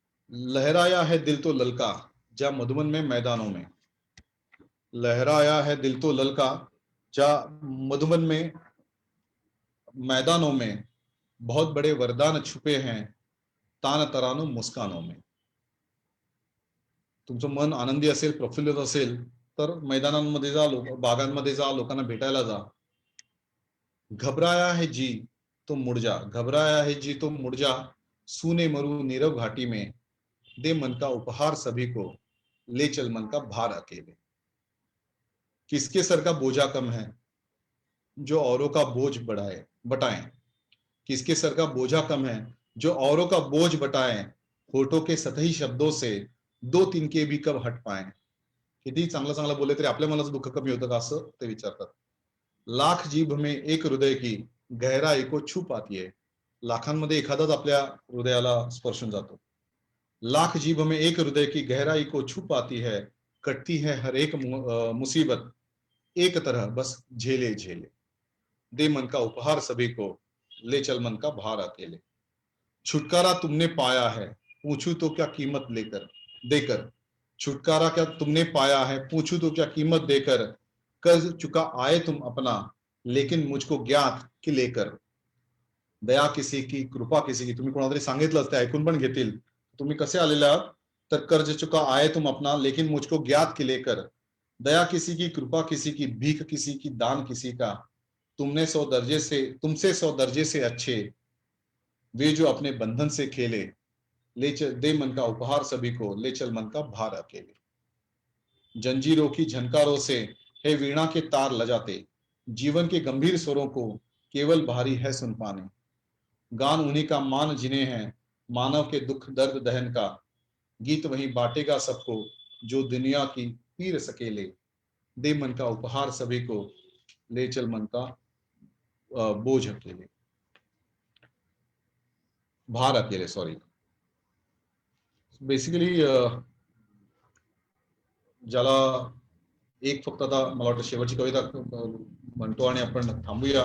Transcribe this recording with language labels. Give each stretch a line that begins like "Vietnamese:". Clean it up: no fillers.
Hindi: लहराया है दिल तो ललका जा मधुबन में मैदानों में. लहराया है दिल तो ललका जा मधुबन में मैदानों में. बहुत बड़े वरदान छुपे हैं तान तरानू मुस्कानों में.
Marathi: तुमचं मन आनंदी असेल, प्रफुल्लित असेल तर मैदानांमध्ये जा, बागांमध्ये जा, लोकांना भेटायला जा.
Hindi: घबराया है जी तो मुड़ जा, घबराया है जी तो मुड़ जा. सूने मरु नीरव घाटी में दे मन का उपहार सभी को, ले चल मन का भार अकेले. किसके सर का बोझा कम है जो औरों का बोझ बटाएं. किसके सर का बोझा कम है जो औरों का बोझ बटाएं. होठों के सतही शब्दों से दो तिनके भी कब हट पाएं.
Marathi: किती चांगलं चांगलं बोलले तरी आपल्या मनाचं दुःख कमी होतं का, असं ते विचारतात.
Hindi: लाख जीभ में एक हृदय की गहराई को छू पाती है.
Marathi: लाखांमध्ये एखादाच आपल्या हृदयाला स्पर्शून जातो.
Hindi: लाख जीभ में एक हृदय की गहराई को छू पाती है. कटती है हर एक मुसीबत एक तरह बस झेले झेले. दे मन का उपहार सभी को, ले चल मन का भार अकेले. छुटकारा तुमने पाया है पूछूं तो क्या कीमत लेकर देकर. छुटकारा क्या तुमने पाया है पूछूं तो क्या कीमत देकर. कर्ज चुका आए तुम अपना लेकिन मुझको ज्ञात की लेकर. दया किसी की कृपा किसी की.
Marathi: तुम्ही कोणाला तरी सांगितलं ते ऐकून पण घेतील. तुम्ही कसे आलेले आहात तर
Hindi: कर्ज चुका आए तुम अपना लेकिन मुझको ज्ञात की लेकर. दया किसी की कृपा किसी की भीख किसी की दान किसी का. तुमसे 100 दर्जे से अच्छे वे जो अपने बंधन से खेले. ले चल दे मन का उपहार सभी को, ले चल मन का भार अकेले. जंजीरों की झनकारों से है वीणा के तार लजाते. जीवन के गंभीर स्वरों को केवल भारी है सुन पाने. गान उन्हीं का मान जिन्हें है मानव के दुख दर्द दहन का. गीत वही बांटेगा सबको जो दुनिया की पीर सकेले. दे मन का उपहार सभी को, ले चल मन का बोझ अकेले, भार अकेले. सॉरी.
Marathi: बेसिकली ज्याला एक फक्त आता मला वाटतं शेवटची कविता म्हणतो आणि आपण थांबूया.